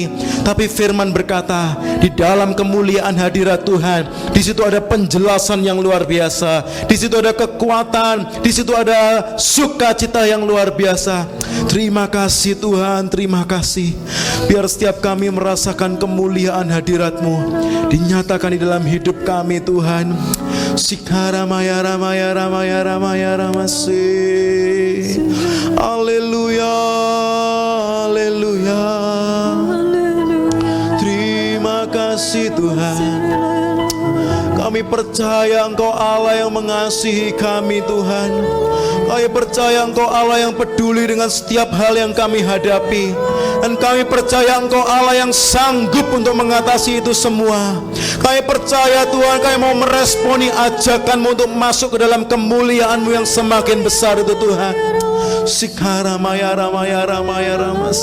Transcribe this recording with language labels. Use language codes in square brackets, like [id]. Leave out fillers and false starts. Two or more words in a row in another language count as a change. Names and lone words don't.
[id] Tapi firman berkata, di dalam kemuliaan hadirat Tuhan, di situ ada penjelasan yang luar biasa, di situ ada kekuatan, di situ ada sukacita yang luar biasa. Terima kasih Tuhan, terima kasih. Biar setiap kami merasakan kemuliaan hadirat-Mu dinyatakan di dalam hidup kami Tuhan. Sikara maya ramaya ramaya ramaya ramase. Haleluya, haleluya. Terima kasih Tuhan. Kami percaya Engkau Allah yang mengasihi kami Tuhan. Kami percaya Engkau Allah yang peduli dengan setiap hal yang kami hadapi. Dan kami percaya Engkau Allah yang sanggup untuk mengatasi itu semua. Kami percaya Tuhan, kami mau meresponi ajakan-Mu untuk masuk ke dalam kemuliaan-Mu yang semakin besar itu Tuhan. Sikara maya ramaya ramaya ramas.